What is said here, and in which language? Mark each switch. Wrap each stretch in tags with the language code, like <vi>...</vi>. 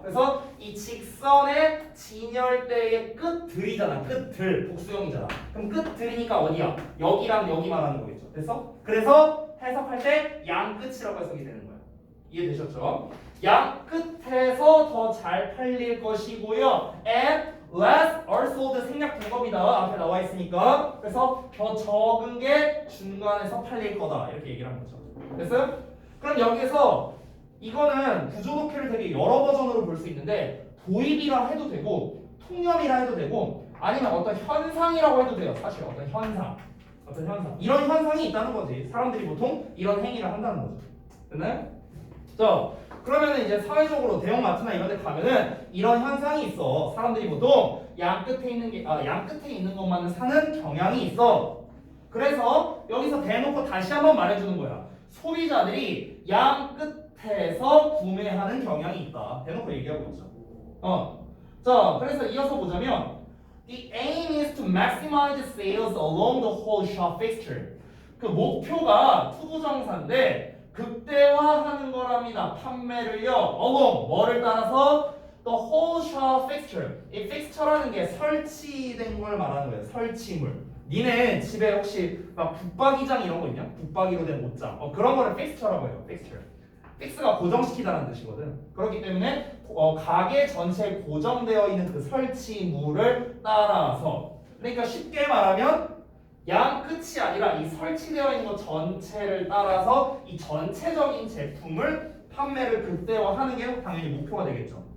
<ko>그래서 이 직선의 진열대의 끝들이잖아. 끝들. 복수형이잖아. 그럼 끝들이니까 어디야? 여기랑 여기 말하는 거겠죠. 됐어? 그래서 해석할 때 양 끝이라고 해석이 되는 거야. 이해되셨죠? 양 끝에서 더 잘 팔릴 것이고요.</ko> <en>And less are sold</en> <ko>생략 분법이다. 앞에 나와 있으니까. 그래서 더 적은 게 중간에서 팔릴 거다. 이렇게 얘기를 한 거죠. 됐어요? 그럼 여기서 이거는 구조독해를 되게 여러 버전으로 볼 수 있는데 도입이라 해도 되고 통념이라 해도 되고 아니면 어떤 현상이라고 해도 돼요. 사실 어떤 현상. 이런 현상이 있다는 거지. 사람들이 보통 이런 행위를 한다는 거죠. 됐나요? 자, 그러면은 이제 사회적으로 대형마트나 이런 데 가면은 이런 현상이 있어. 사람들이 보통 양 끝에 있는 것만을 사는 경향이 있어. 그래서 여기서 대놓고 다시 한번 말해주는 거야. 소비자들이 양 끝에서 구매하는 경향이 있다. 대놓고 얘기하고 있죠. 자, 그래서 이어서 보자면</ko> <en>The aim is to maximize sales along the whole shop fixture.</en> <ko>그 목표가 투부정사인데 극대화하는 거랍니다. 판매를요. along 뭐를 따라서</ko> <en>the whole shop fixture.</en> <ko>이 fixture라는 게 설치된 걸 말하는 거예요. 설치물. 니네 집에 혹시 막 붙박이장 이런 거 있냐? 붙박이로 된 옷장. 그런 거를 fixture라고 해요. fixture. 픽스가 고정시키다는 뜻이거든. 그렇기 때문에 가게 전체에 고정되어 있는 그 설치물을 따라서, 그러니까 쉽게 말하면 양 끝이 아니라 이 설치되어 있는 것 전체를 따라서 이 전체적인 제품을 판매를 극대화하는 게 당연히 목표가 되겠죠.</ko>